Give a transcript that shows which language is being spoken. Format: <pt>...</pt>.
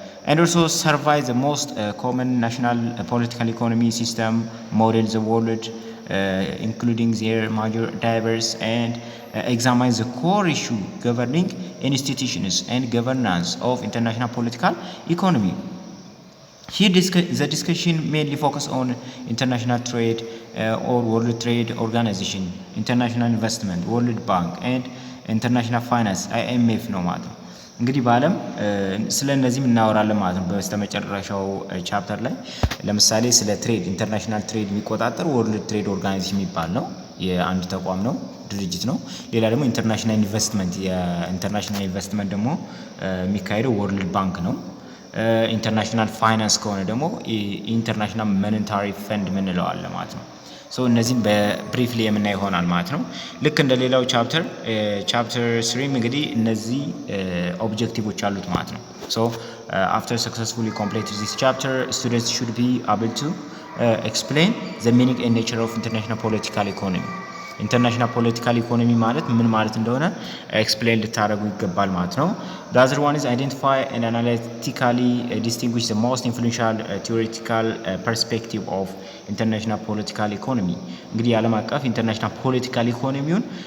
<en>and also survive the most common national political economy system model the world including their major drivers and examine the core issue governing institutions and governance of international political economy. Here the discussion mainly focus on international trade or World Trade Organization, international investment, World Bank and international finance IMF</en> <am>ነው ማለት ነው። እንግዲህ በዓለም ስለ እነዚህም እናወራለን ማለት ነው በስተመጨረሻው ቻፕተር ላይ። ለምሳሌ ስለ ትሬድ ኢንተርናሽናል ትሬድ የሚቆጣጠር ወርልድ ትሬድ ኦርጋናይዜሽን የሚባል ነው፣ የአንድ ተቋም ነው፣ ድርጅት ነው። ሌላ ደግሞ ኢንተርናሽናል ኢንቨስትመንት፣ የኢንተርናሽናል ኢንቨስትመንት ደግሞ የሚካሄደው ወርልድ ባንክ ነው። ኢንተርናሽናል ፋይናንስ ከሆነ ደግሞ ኢንተርናሽናል ሞኔታሪ ፈንድ ምንለው አለ ማለት ነው። ሶ እነዚህን በብሪፍሊ የምናይ ይሆናል ማለት ነው። ልክ እንደ ሌላው ቻፕተር 3 እንግዲህ እነዚህ ኦብጀክቲቮች አሉት ማለት ነው። ሶ</am> <en>after successfully completing this chapter students should be able to explain the meaning and nature of international political economy</en> <am>ኢንተርናሽናል ፖለቲካል ኢኮኖሚ ማለት ምን ማለት እንደሆነ ኤክስፕሌን ልታደርጉ ይገባል ማለት ነው።</am> <en>the other one is identify and analytically distinguish the most influential theoretical perspective of international political economy</en> <am>እንግዲህ ዓለም አቀፍ ኢንተርናሽናል ፖለቲካል ኢኮኖሚውን</am>